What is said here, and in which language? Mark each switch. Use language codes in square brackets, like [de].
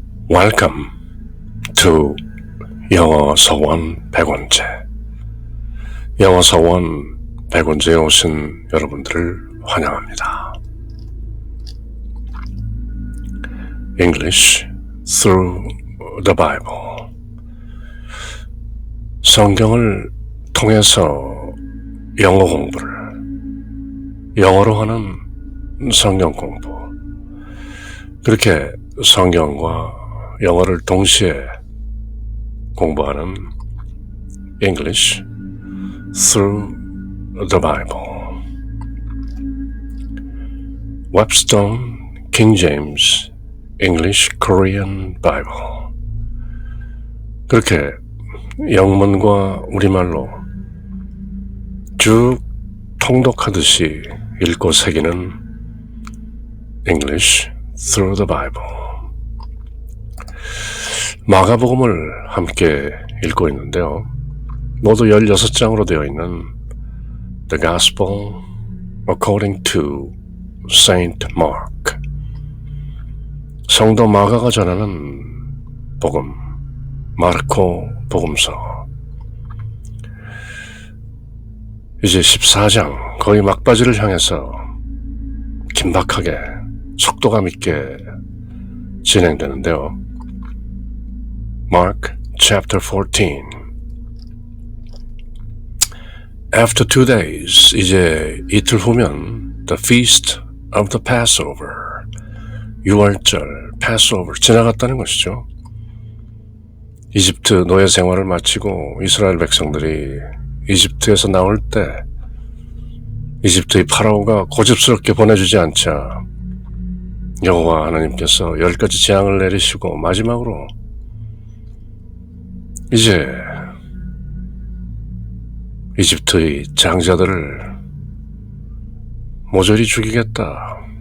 [en] Welcome to 영어 서원 100원제. [ko] 영어 서원 100원제에 오신 여러분들을 환영합니다. [en] English through the Bible. [ko] 성경을 통해서 영어 공부를, 영어로 하는 성경 공부. 그렇게 성경과 영어를 동시에 공부하는 [en] English through the Bible. Webstone King James English Korean Bible. [ko] 그렇게 영문과 우리말로 쭉 통독하듯이 읽고 새기는 [en] English through the Bible. [ko] 마가복음을 함께 읽고 있는데요. 모두 16장으로 되어 있는 [en] The Gospel according to Saint Mark. [ko] 성도 마가가 전하는 복음, 마르코 복음서. 이제 14장, 거의 막바지를 향해서 긴박하게 속도감 있게 진행되는데요. [en] Mark chapter 14. After 2 days, [ko] 이제 이틀 후면 [en] the feast of the Passover, 유월절, Passover [ko] 지나갔다는 것이죠. 이집트 노예 생활을 마치고 이스라엘 백성들이 이집트에서 나올 때 이집트의 파라오가 고집스럽게 보내주지 않자 여호와 하나님께서 10가지 재앙을 내리시고 마지막으로 이제 이집트의 장자들을 모조리 죽이겠다.